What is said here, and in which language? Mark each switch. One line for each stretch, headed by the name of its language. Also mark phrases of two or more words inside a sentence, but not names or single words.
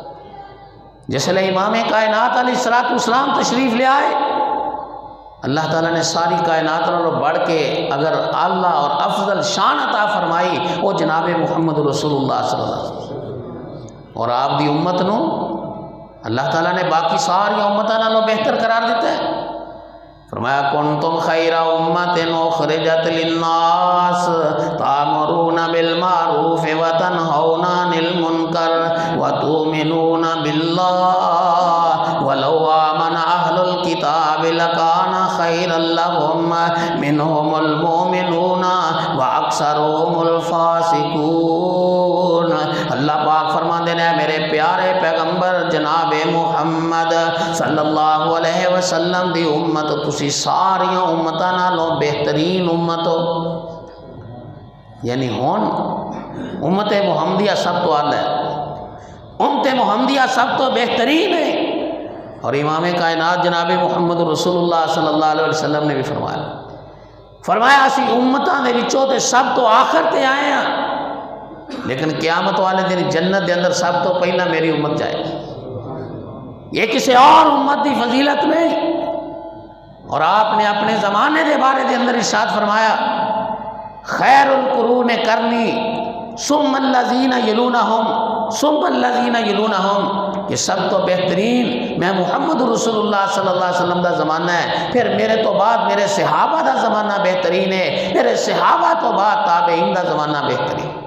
Punjabi: جس لئے امام کائنات
Arabic: علیہ السلام
Punjabi: تشریف لے آئے، اللہ تعالیٰ نے ساری کائنات نالوں بڑھ کے اگر اعلیٰ اور افضل شان عطا فرمائی وہ جناب محمد رسول اللہ
Arabic: صلی اللہ علیہ وسلم،
Punjabi: اور آپ دی امت نو اللہ تعالیٰ نے باقی ساری امتاں نالوں بہتر قرار دیتا ہے۔
Arabic: فرمایا کنتم خیر امت اخرجت للناس تامرون بالمعروف وتنہون عن المنکر وتؤمنون باللہ ولو آمن اہل الکتاب لکان خیرا لہم منہم المؤمنون واکثرهم الفاسقون۔
Punjabi: اللہ پاک فرماندے نے میرے پیارے پیغمبر جناب محمد
Arabic: صلی اللہ علیہ وسلم
Punjabi: دی امت تسی ساری امتاں نالوں بہترین امت ہو، یعنی ہون امت محمدیہ سب تو اعلیٰ ہے، امت محمدیہ سب تو بہترین ہے۔ اور امام کائنات جناب محمد رسول اللہ
Arabic: صلی اللہ علیہ وسلم
Punjabi: نے بھی فرمایا اسی امتاں دے وچوں تے سب تو آخر تے آئے ہیں، لیکن قیامت والے دن جنت دے اندر سب تو پہلا میری امت جائے گی، یہ کسی اور امت دی فضیلت نہیں۔ اور آپ نے اپنے زمانے دے بارے دے اندر ارشاد فرمایا
Arabic: خیر القرون کرنی ثم الذین یلونہم
Punjabi: ثم الذین یلونہم، کہ سب تو بہترین میں محمد رسول اللہ
Arabic: صلی اللہ علیہ وسلم
Punjabi: دا زمانہ ہے، پھر میرے تو بعد میرے صحابہ دا زمانہ بہترین ہے، میرے صحابہ تو بعد تابعین دا زمانہ بہترین۔